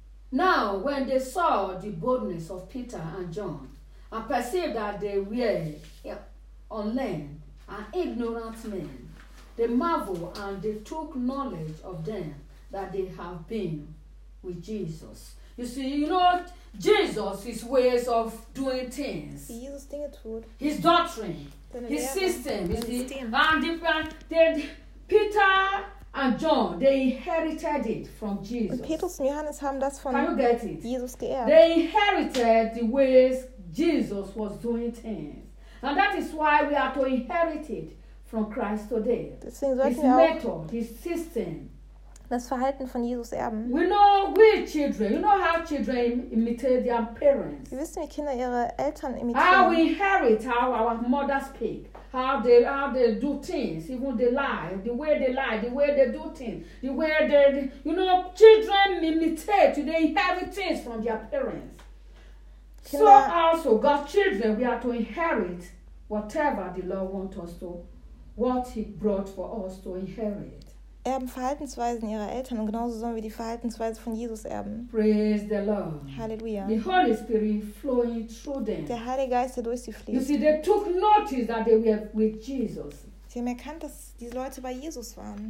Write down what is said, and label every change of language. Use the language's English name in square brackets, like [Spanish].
[English] Now, when they saw the boldness of Peter and John, and perceived that they were unlearned and ignorant men, they marveled and they took knowledge of them that they have been with Jesus. You see, you know, Jesus, his ways of doing things, his doctrine, his system, Peter and John, they inherited it from Jesus. [German] Und Petrus und Johannes haben das von Jesus geerbt. [English] They inherited the ways Jesus was doing things. And that is why we are to inherit it from Christ today. [German] Deswegen sollten [English] his method, his system. [German] Das Verhalten von Jesus erben. [English] We know we children, you know how children imitate their parents. [German] Wir wissen, wie Kinder ihre Eltern imitieren. [English] How we inherit how our mothers speak. How they do things, even they lie, the way they do things, the way they, you know, children imitate, they inherit things from their parents. So also, God's children, we are to inherit whatever the Lord wants us to, what he brought for us to inherit. [German] Erben Verhaltensweisen ihrer Eltern und genauso sollen wir die Verhaltensweise von Jesus erben. [English] Praise the Lord. Hallelujah. The Holy Spirit flowing through them. [German] Der Heilige Geist, der durch sie fließt. [English] You see, they took notice that they were with Jesus. [German] Sie haben erkannt, dass diese Leute bei Jesus waren.